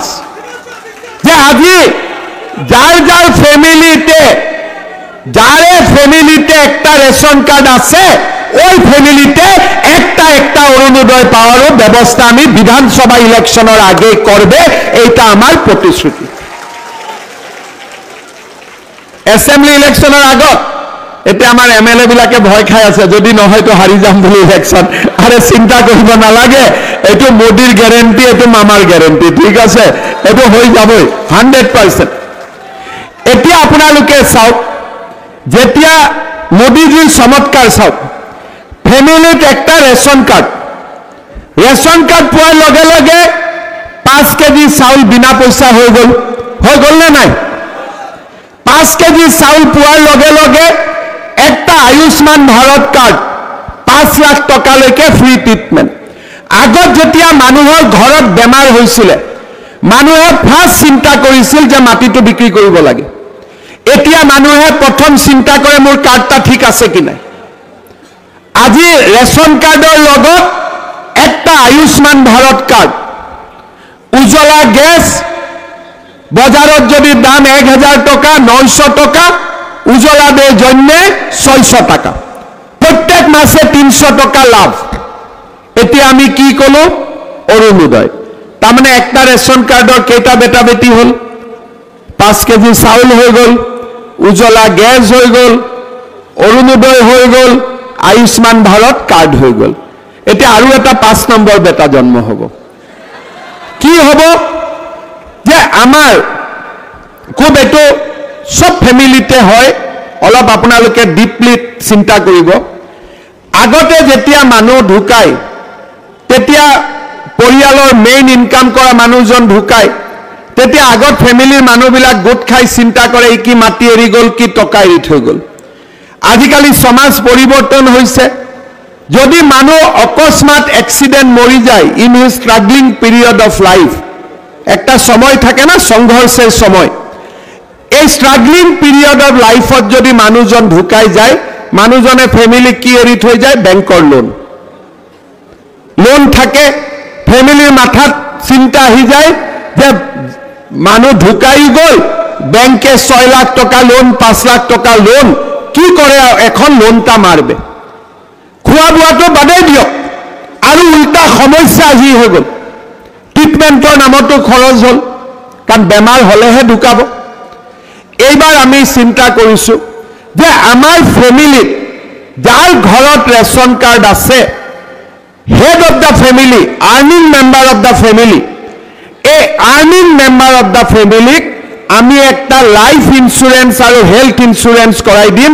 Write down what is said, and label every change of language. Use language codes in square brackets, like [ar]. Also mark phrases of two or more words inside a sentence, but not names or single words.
[bn] যে আজি যার যার ফ্যামিলিতে, যারে ফ্যামিলিতে একটা রেশন কার্ড আছে, ওই ফ্যামিলিতে একটা একটা অরুণোদয় পাওয়ারও ব্যবস্থা আমি বিধানসভা ইলেকশনের আগে করবে, এইটা আমার প্রতিশ্রুতি। [as] এসেম্বলি ইলেকশনের আগত এতিয়া আমার এমএলএ বিলাকে ভয় খাই আছে, যদি নহয় তো হারি যাম বলে ইলেকশন। আরে চিন্তা কৰিব নালাগে, এইটো মোদীর গ্যারেন্টি, এইটো মামার গ্যারেন্টি। [bn] ঠিক আছে, এইটো হয়ে যাবই 100%। [as] এতিয়া আপোনালোকে চাওক, যেতিয়া মোদীজির চমৎকার চাওক, ফ্যামিলিত একটা রেশন কার্ড, রেশন কার্ড পোৱাৰ লগে লগে 5 কেজি চাউল বিনা পয়সা হৈ গ'ল নে নাই? 5 কেজি চাউল পোৱাৰ লগে লগে একটা আয়ুষ্মান ভারত কার্ড, 5 লাখ টকালৈকে [en] free treatment. [as] আগত যেতিয়া মানুহৰ ঘৰত বেমাৰ হৈছিলে, মানুহে ফাৰ্ষ্ট চিন্তা কৰিছিল যে মাটিটো বিক্ৰী কৰিব লাগে। এতিয়া মানুহে প্ৰথম চিন্তা কৰে মোৰ কাৰ্ডটা ঠিক আছে কি নাই। [bn] আজি রেশন কার্ডের লগত একটা আয়ুষ্মান ভারত কার্ড, উজ্জ্বলা গ্যাস বাজারত যদি দাম 1000 টাকা, 900 টাকা, উজ্জ্বলা দের জন্য 600 টাকা, প্রত্যেক মাসে 300 টাকা লাভ। [as] এতিয়া আমি কি কলো? অরুণোদয়। [bn] তার মানে একটা রেশন কার্ডর কেটা বেটা বেটি হল? 5 কেজি চাউল হয়ে গল, উজ্জ্বলা গ্যাস হয়ে গল, অরুণোদয় হয়ে গল, আয়ুষ্মান ভারত কার্ড হয়ে গল। এটা আরো একটা 5 নম্বর বেটা জন্ম হব। কি হব? যে আমার খুব এইটো সব ফ্যামিলিতে হয়, [as] অলপ আপোনালোকে ডিপলি চিন্তা কৰিব। আগতে যেতিয়া মানুহ ঢুকায়, তেতিয়া পৰিয়ালৰ [en] main income [as] কৰা মানুহজন ঢুকায়, তেতিয়া আগত ফ্যামিলিৰ মানুহবিলাক গোট খাই চিন্তা কৰে কি মাটি এৰি গল, কি টকা এৰি থৈ গল। [bn] আজিকালি সমাজ পরিবর্তন হয়েছে। যদি মানুষ অকস্মাৎ এক্সিডেন্ট মরি যায় [en] in his struggling period of life, [bn] একটা সময় থাকে না সংঘর্ষের সময়, এই [en] struggling period of lifeত [bn] যদি মানুষজন ঢুকাই যায়, মানুষজনে ফ্যামিলি কি এরি থৈ যায়? ব্যাংকৰ লোন। লোন থাকে, ফ্যামিলির মাথাত চিন্তা আহি যায় যে মানুষ ঢুকাই গল, ব্যাংকে 6 লাখ টাকা লোন, 5 লাখ টাকা লোন, কি করে এখন লোনটা মারবে? [as] খোয়া বোৱাটো বাদেই দিয়ক, আৰু উল্টা সমস্যা আজি হৈ গল। ট্রিটমেন্টৰ নামতো খৰচ হল, কারণ বেমার হলেহে ঢুকাব। এইবার আমি চিন্তা কৰিছো যে আমার ফ্যামিলিত যার ঘরত রেশন কার্ড আছে, [en] head of the family, earning member of the family, [as] এই [en] earning member of the familyক [as] আমি একটা [en] life insurance [as] আর [en] health insurance [as] করাই দিম।